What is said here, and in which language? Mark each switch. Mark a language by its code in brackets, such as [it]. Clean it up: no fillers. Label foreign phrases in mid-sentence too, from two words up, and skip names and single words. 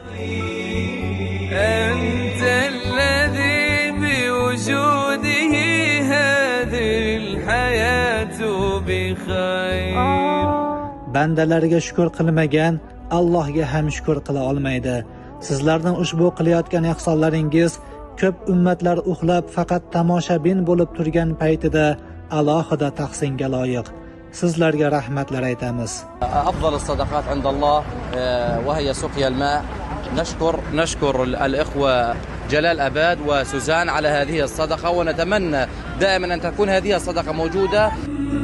[uz] Bandalarga shukr qilmagan Allohga ham shukr qila olmaydi. Sizlarning ushbu qilayotgan ihsonlaringiz ko'p ummatlar uxlab faqat tomoshabin bo'lib turgan paytida alohida tahsinga loyiq. Sizlarga rahmatlar aytamiz. [ar] أفضل الصدقات عند الله وهي سقيا الماء. نشكر الإخوة جلال أباد وسوزان على هذه الصدقة ونتمنى دائما أن تكون هذه الصدقة موجودة.